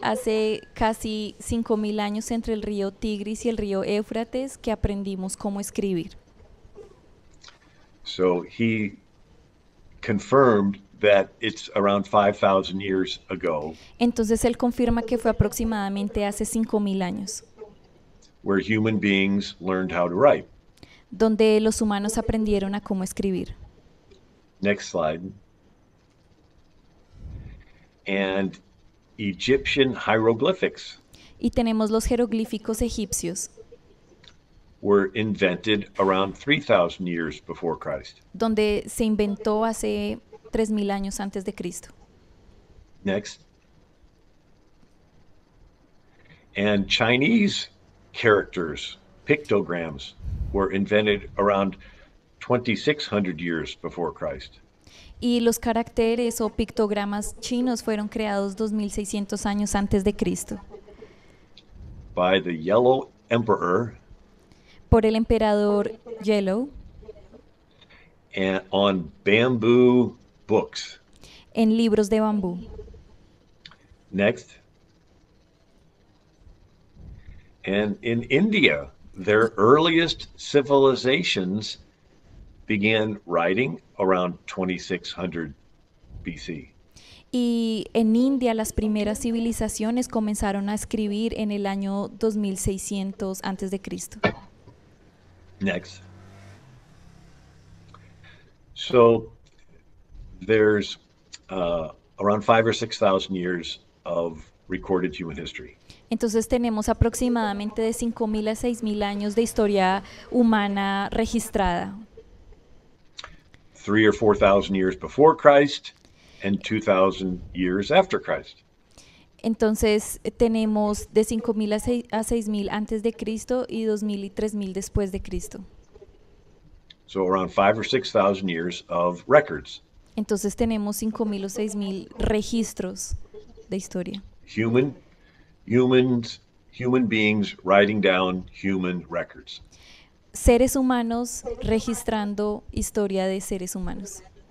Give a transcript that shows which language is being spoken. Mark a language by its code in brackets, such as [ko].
[es] hace casi 5000 años entre el río Tigris y el río Éufrates que aprendimos cómo escribir. [en] So he confirmed that it's around 5,000 years ago [es] Entonces él confirma que fue aproximadamente hace 5000 años, [en] where human beings learned how to write. [es] donde los humanos aprendieron a cómo escribir. [en] Next slide. And Egyptian hieroglyphics [es] Y tenemos los jeroglíficos egipcios, [en] were invented around 3,000 years before Christ. [es] donde se inventó hace 3000 años antes de Cristo. [en] Next. And Chinese characters, pictograms, were invented around 2,600 years before Christ. [es] Y los caracteres o pictogramas chinos fueron creados 2600 años antes de Cristo [en] By the Yellow Emperor [es] por el emperador Yellow [en] and on bamboo books. [es] en libros de bambú. [en] Next. And in India, their earliest civilizations began writing around 2,600 BC. [es] Y en India las primeras civilizaciones comenzaron a escribir en el año 2600 antes de Cristo. [en] Next. So there's around 5,000 or 6,000 years of recorded human history. [es] Entonces tenemos aproximadamente de 5000 a 6000 años de historia humana registrada. [en] 3,000 or 4,000 years before Christ and 2,000 years after Christ. [es] Entonces tenemos de 5000 a 6000 antes de Cristo y 2000 y 3000 después de Cristo. [en] So around 5,000 or 6,000 years of records. [es] Entonces tenemos 5000 o 6000 registros de historia. [en] Human beings writing down human records. [es] Seres humanos registrando historia de seres humanos.